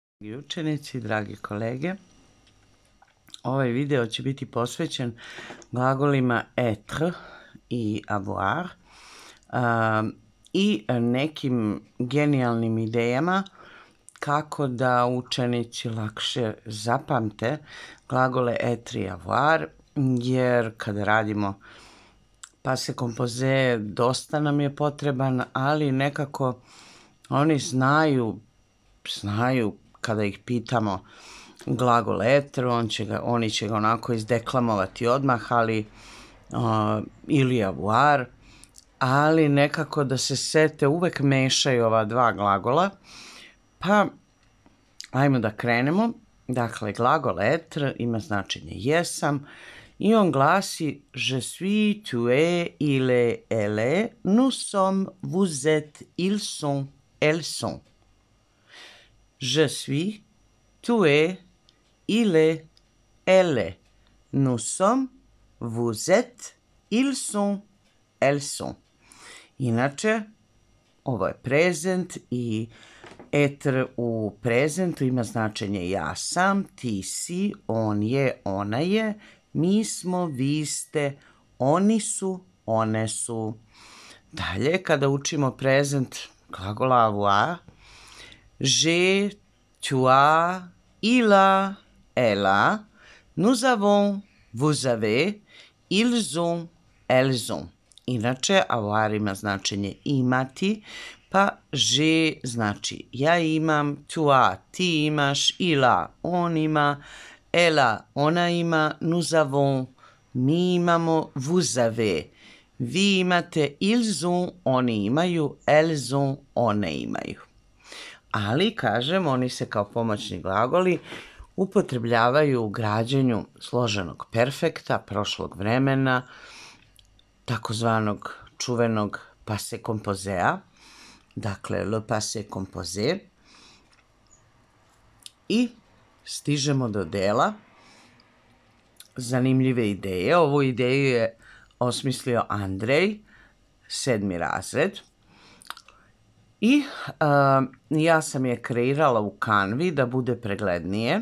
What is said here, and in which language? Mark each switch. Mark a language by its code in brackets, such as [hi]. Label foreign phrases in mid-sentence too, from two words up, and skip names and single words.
[sr] Dragi učenici, dragi kolege, ovaj video će biti posvećen glagolima être i avoir i nekim genijalnim idejama kako da učenici lakše zapamte glagole être i avoir, jer kada radimo [fr] passé composé [sr] dosta nam je potreban, ali nekako oni znaju kada ih pitamo glagol être, oni će ga onako izdeklamovati odmah, ali ili avoir, ali nekako da se sete uvek mešaju ova dva glagola. Pa, ajmo da krenemo. Dakle, glagol être ima značenje jesam i on glasi [fr] je suis, tu es, il est, elle est, nous sommes, vous êtes, ils sont, elles sont. Je suis, tu es, il est, elle est. Nous sommes, vous êtes, ils sont, elles sont. [sr] Inače, ovo je prezent i être u prezentu ima značenje ja sam, ti si, on je, ona je, mi smo, vi ste, oni su, one su. Dalje, kada učimo prezent glagola avoir, [fr] j'ai, tu as, il a, elle a, nous avons, vous avez, ils ont, elles ont. [sr] Inače, avoir ima značenje imati, pa j'ai znači ja imam, [fr] tu as [sr] ti imaš, [fr] il a [sr] on ima, [fr] elle a [sr] ona ima, [fr] nous avons [sr] mi imamo, [fr] vous avez [sr] vi imate, [fr] ils ont [sr] oni imaju, [fr] elles ont [sr] one imaju. Ali, kažem, oni se kao pomoćni glagoli upotrebljavaju u građenju složenog perfekta, prošlog vremena, takozvanog čuvenog [fr] passé composé-a, [sr] dakle [fr] le passé composé. [sr] I stižemo do dela zanimljive ideje. Ovu ideju je osmislio Andrej, 7. razred. I ja sam je kreirala u Canvi da bude preglednije.